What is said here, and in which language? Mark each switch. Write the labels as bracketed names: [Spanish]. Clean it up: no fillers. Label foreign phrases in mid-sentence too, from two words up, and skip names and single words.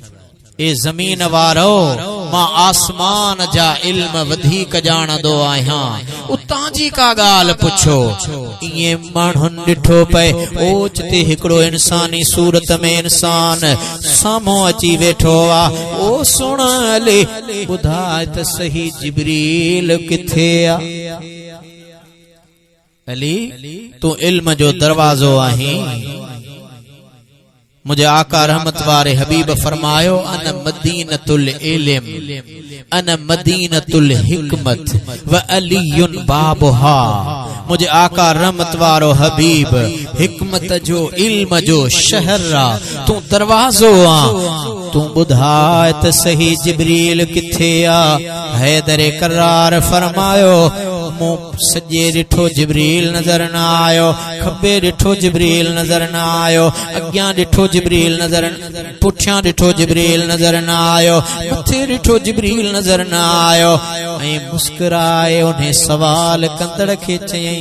[Sindhi] ए जमीन वारो मां आसमान जा इल्म वधीक जाणदो आहियां उतां जी का ॻाल्हि पुछो इए माण्हुनि ॾिठो पए ओच ते हिकिड़ो इंसानी सूरत में इंसान साम्हूं अची वेठो आ ओ सुण अली ॿुधाए त सही जिब्रील किथे आ अली तू इल्म जो दरवाज़ो आहीं मुझे आका रहमत वारे हबीब फरमायो [Arabic] أنا مدينة العلم أنا مدينة الحكمة وعلي بابها [Sindhi] मुझे आका रहमत वारो हबीब हिकमत जो इल्म जो शहर आ तू दरवाज़ो आ तू ॿुधाए त सही जिब्रील किथे आ हैदर करार फरमायो मूं सॼे ॾिठो जिब्रील नज़र न आयो खब्बे ॾिठो जिब्रील नज़र न आयो अॻियां ॾिठो जिब्रील नज़र पुठियां ॾिठो जिब्रील नज़र न आयो मथे ॾिठो जिब्रील नज़र न आयो ऐं मुस्कुराए उन्हें सवाल कंदड़ खे चयईं